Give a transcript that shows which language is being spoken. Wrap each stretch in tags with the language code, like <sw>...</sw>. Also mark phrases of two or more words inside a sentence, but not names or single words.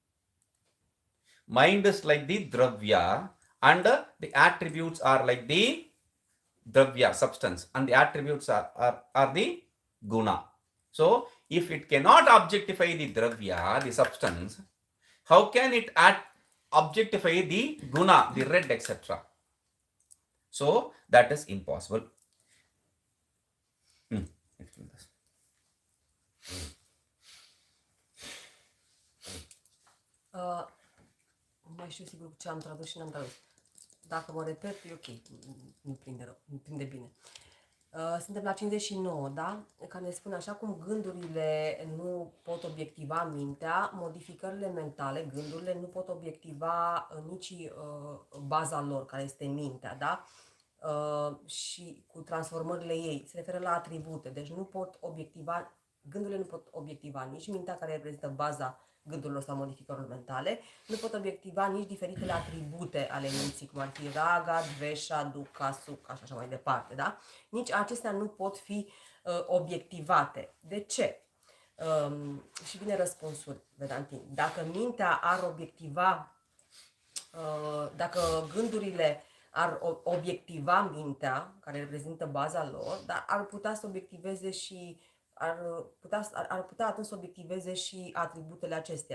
<en>Mind is like the dravya, and the attributes are like the dravya, substance, and the attributes are the guna. So, if it cannot objectify the dravya, the substance, how can it objectify the guna, the red, etc.? So, that is impossible. Explain this.</en> <ro>Nu mai știu sigur ce am tradus și n-am tradus. Dacă mă repet, e ok, nu prinde rău, nu prinde bine. Suntem la 59, da? Care ne spune așa cum gândurile nu pot obiectiva mintea, modificările mentale, gândurile nu pot obiectiva nici baza lor, care este mintea, da? Și cu transformările ei, se referă la atribute, deci nu pot obiectiva, gândurile nu pot obiectiva nici mintea care reprezintă baza gândurilor sau modificărilor mentale, nu pot obiectiva nici diferitele atribute ale minții, cum ar fi</ro> <sa>raga, dvesha, dukkha, sukha</sa> <ro>și așa mai departe, da? Nici acestea nu pot fi obiectivate. De ce? Și vine răspunsul, Vedantin. Dacă mintea ar obiectiva, dacă gândurile ar obiectiva mintea, care reprezintă baza lor, dar ar putea să obiectiveze și ar putea atunci să obiectiveze și atributele acestea.</ro>